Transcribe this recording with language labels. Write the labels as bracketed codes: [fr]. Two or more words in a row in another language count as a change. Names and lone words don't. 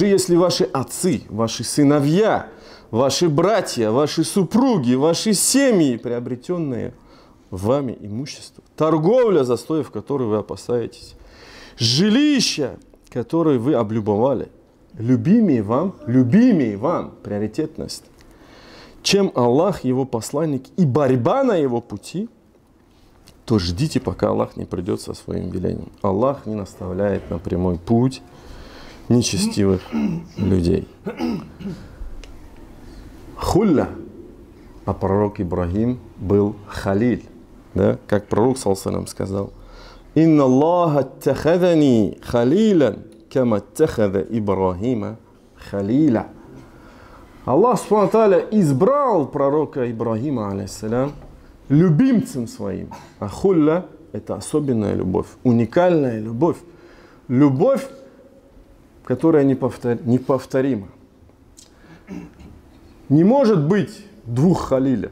[ru] если ваши отцы, ваши сыновья, ваши братья, ваши супруги, ваши семьи, приобретенные вами имущество, торговля, застоев которой вы опасаетесь, жилища, которые вы облюбовали, любимые вам, приоритетность, чем Аллах, Его посланник и борьба на Его пути, то ждите, пока Аллах не придет со своим велением. Аллах не наставляет на прямой путь нечестивых людей. Хулля, а пророк Ибрагим был халиль, да? Как пророк [ar] صلى الله عليه وسلم сказал: «إن الله اتخذني خليلا كما اتخذ إبراهيم خليلا». الله سبحانه وتعالى [ru] избрал пророка Ибрагима алейхиссалям любимцем своим. А хулля – это особенная любовь, уникальная любовь. Любовь, которая неповторима. Не может быть двух халиля.